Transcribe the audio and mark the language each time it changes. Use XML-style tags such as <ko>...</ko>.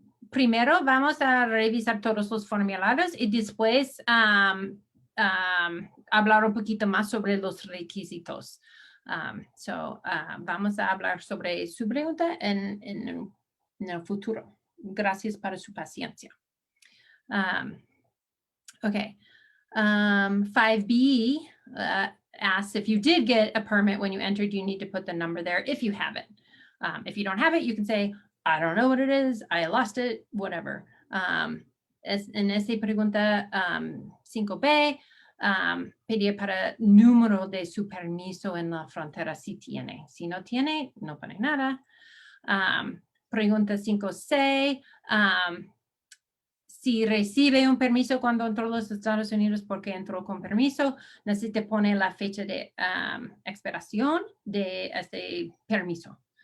<es>Primero vamos a revisar todos los formularios y después hablar un poquito más sobre los requisitos. Vamos a hablar sobre su pregunta en en el futuro. Gracias para su paciencia.</es> <en>Okay. 5B asks if you did get a permit when you entered, you need to put the number there if you have it. If you don't have it, you can say, I don't know what it is, I lost it, whatever.</en> <es>En esta pregunta 5B, pedir para número de su permiso en la frontera si tiene. Si no tiene, no pone nada. Pregunta 5C, si recibe un permiso cuando entró a los Estados Unidos porque entró con permiso, necesita poner la fecha de expiración de este permiso.</es>